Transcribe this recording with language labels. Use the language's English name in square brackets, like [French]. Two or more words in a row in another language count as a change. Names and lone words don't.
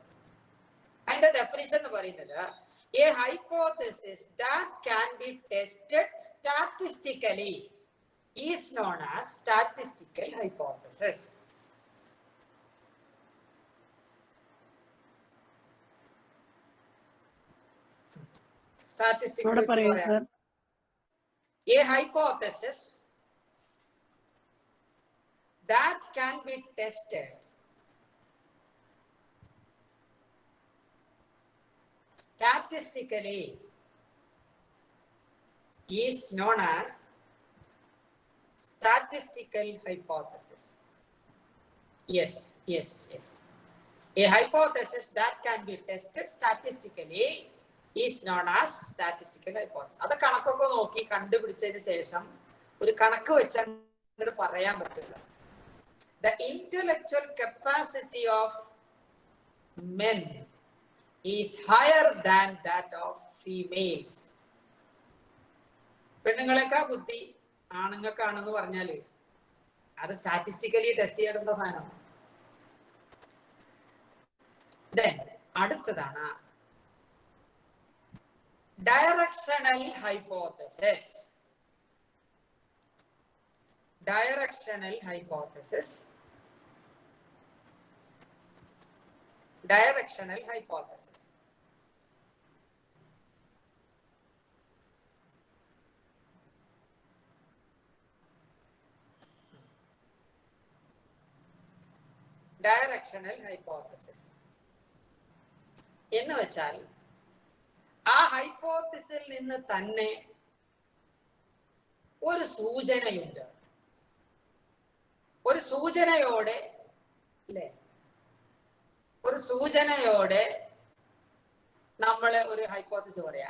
[Malayalam] അതിന്റെ ഡെഫിനിഷൻ എന്ന് പറയുന്നത് [English] a hypothesis that can be tested statistically is known as statistical hypothesis. [Malayalam] Statistics പറയാം. [English] A hypothesis that can be tested statistically is known as statistical hypothesis. Yes. A hypothesis that can be tested statistically is known as statistical hypothesis. [Malayalam] അത് കണക്കൊക്കെ നോക്കി കണ്ടുപിടിച്ചതിന് ശേഷം ഒരു കണക്ക് വെച്ചാൽ പറയാൻ പറ്റില്ല. [English] The intellectual capacity of men is higher than that of females. [Malayalam] പെണ്ണുങ്ങളെക്കാൾ ബുദ്ധി ആണുങ്ങൾക്കാണെന്ന് പറഞ്ഞാല് അത് [English] statistically test [Malayalam] ചെയ്യേണ്ട സാധനമാണ്. അടുത്തതാണ് [English] directional hypothesis. Directional hypothesis. Directional hypothesis. Directional hypothesis [Malayalam] എന്ന് വെച്ചാൽ ആ ഹൈപ്പോത്തിസിൽ നിന്ന് തന്നെ ഒരു സൂചനയുണ്ട്. ഒരു സൂചനയോടെ, അല്ലേ, ഒരു സൂചനയോടെ നമ്മൾ ഒരു ഹൈപ്പോത്തിസിസ് പറയാം.